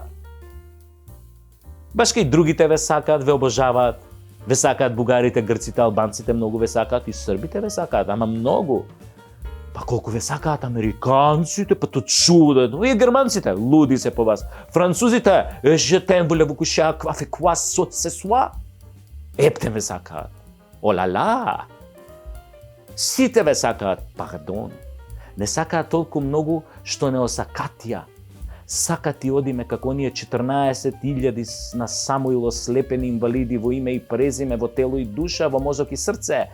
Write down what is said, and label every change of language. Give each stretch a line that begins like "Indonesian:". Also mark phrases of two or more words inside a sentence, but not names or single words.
Macedonian: Баш кај другите ве сакаат, ве обожаваат, ве сакаат бугарите, грците, албанците, многу ве сакаат и србите ве сакаат, ама многу. Па колку ве сакаат американците, па то чудено, и германците, луди се по вас. Французите,
French: je t'aime, voulez-vous coucher à quoi, fait quoi, saute ce soir?
Macedonian: Ептен ве сакаат. Олала! Сите ве сакаат пардон. Не сакаат толку многу што не осакатија. Сакат и одиме како оние 14.000 на Самуил ослепени инвалиди во име и презиме, во тело и душа, во мозок и срце.